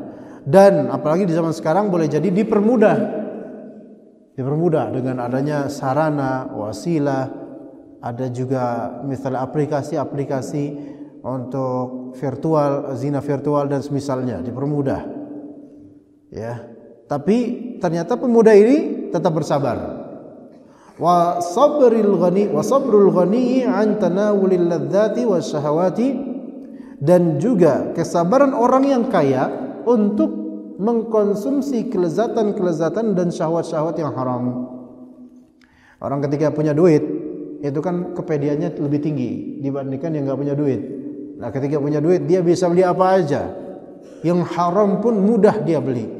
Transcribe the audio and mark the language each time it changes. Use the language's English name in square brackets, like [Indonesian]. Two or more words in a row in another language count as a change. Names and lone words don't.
[Indonesian] Dan apalagi di zaman sekarang boleh jadi dipermudah dengan adanya sarana, wasilah, ada juga misalnya aplikasi-aplikasi untuk virtual, zina virtual dan semisalnya, dipermudah. Ya. Tapi ternyata pemuda ini tetap bersabar. [Arabic] وصبر الغني عن تناول اللذات والشهوات, [Indonesian] dan juga kesabaran orang yang kaya untuk mengkonsumsi kelezatan-kelezatan dan syahwat-syahwat yang haram. Orang ketika punya duit itu kan kepediannya lebih tinggi dibandingkan yang enggak punya duit. Nah, ketika punya duit dia bisa beli apa aja. Yang haram pun mudah dia beli.